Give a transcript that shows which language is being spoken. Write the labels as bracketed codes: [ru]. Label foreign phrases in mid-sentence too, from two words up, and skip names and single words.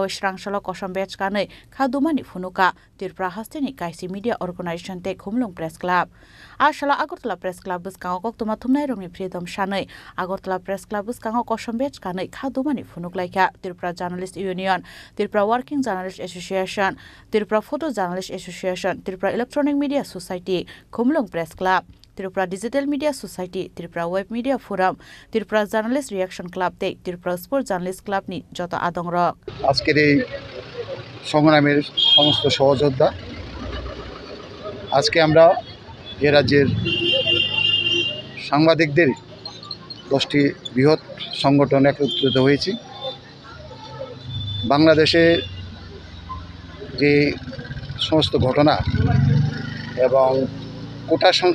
[trp] israngshalo kosom bechkani khadumani funuka Tripura Hasdini kaisi media organization tei Khumulung Press Club Ashala Agartala Press Club buskango kok tuma thumnai rokni freedom shanai Agartala Press Club buskango kosom bechkani khadumani funuk laika Tripura Journalist Union Tripura Working Journalist Association Tripura Photo Journalist Association Tripura Electronic Media Society Khumulung Press Club Tripura Digital Media Society, Tripura Web Media Forum, Tripura Journalist Reaction Club, Tripura Sport Journalist Club ni joto adong rok. [bn] আজকের এই সংগ্রামের সমস্ত সহযোদ্ধা আজকে আমরা এ রাজ্যের সাংবাদিকদের 10টি বৃহৎ সংগঠন একত্রিত হয়েছি বাংলাদেশে যে সমস্ত ঘটনা এবং কোটা